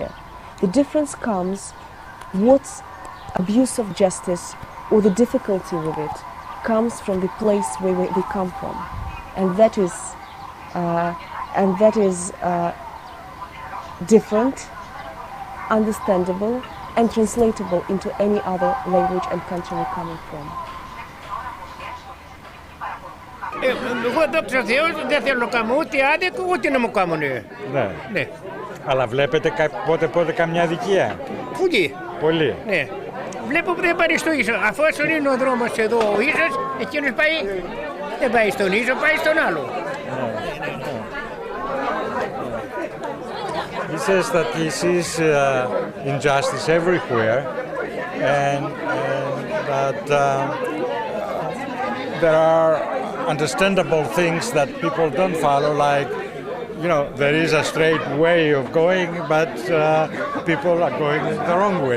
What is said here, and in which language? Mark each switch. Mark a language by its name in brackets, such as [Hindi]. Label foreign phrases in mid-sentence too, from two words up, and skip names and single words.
[English] The difference comes what's abuse of justice or the difficulty with it comes from the place where they come from. and that is different, understandable, and translatable into any other language and country we're coming from. [Greek] Εγώ δόξα Θεώ δεν θέλω να κάνω ούτε άδικο ούτε να μου κάνουν. Ναι. Ναι. Αλλά βλέπετε πότε καμιά αδικία? Πολύ. Πολύ. Ναι. Βλέπω που δεν πάει στο ίσο. Αφού είναι ο δρόμος εδώ ο ίσος, εκείνος πάει, δεν πάει στον ίσο, πάει στον άλλο. [English] He says that he sees injustice everywhere, and that there are understandable things that people don't follow, like, you know, there is a straight way of going, but people are going the wrong way.